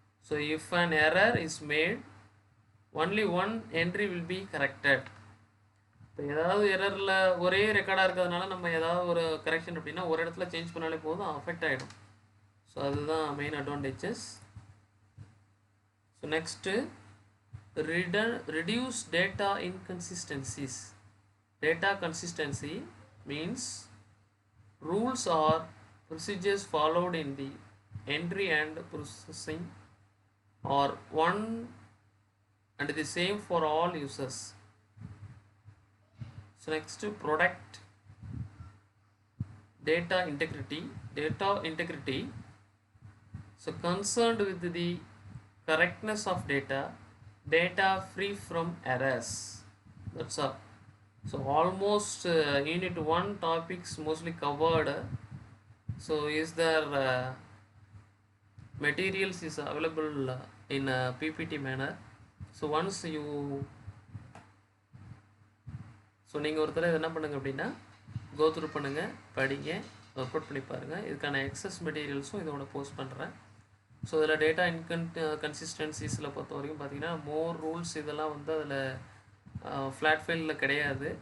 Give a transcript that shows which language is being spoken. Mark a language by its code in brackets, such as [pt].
[en] So if an error is made only one entry will be corrected. [ta] இப்போ ஏதாவது எரரில் ஒரே ரெக்கார்டாக இருக்கிறதுனால நம்ம ஏதாவது ஒரு கரெக்ஷன் அப்படின்னா ஒரு இடத்துல சேஞ்ச் பண்ணாலே போதும், அஃபெக்ட் ஆகிடும். ஸோ அதுதான் main advantages. So next, [en] reduce data inconsistencies. Data consistency means rules or procedures followed in the entry and processing are one and the same for all users. So next, product data integrity. Data integrity, so concerned with the correctness of data, data free from errors. That's all. So almost unit 1 topics mostly covered. So is there materials is available in a PPT manner. So once you [ta] so நீங்கள் ஒரு தடவை என்ன பண்ணுங்கள் அப்படின்னா go through பண்ணுங்கள், படிங்க, work out பண்ணி பாருங்கள். இதுக்கான எக்ஸஸ் மெட்டீரியல்ஸும் இதோட போஸ்ட் பண்ணுறேன். ஸோ இதில் டேட்டா கன்சிஸ்டன்சிஸில் பொறுத்த வரைக்கும் பார்த்தீங்கன்னா மோர் ரூல்ஸ் இதெல்லாம் வந்து அதில் ஃப்ளாட் ஃபைலில் கிடையாது.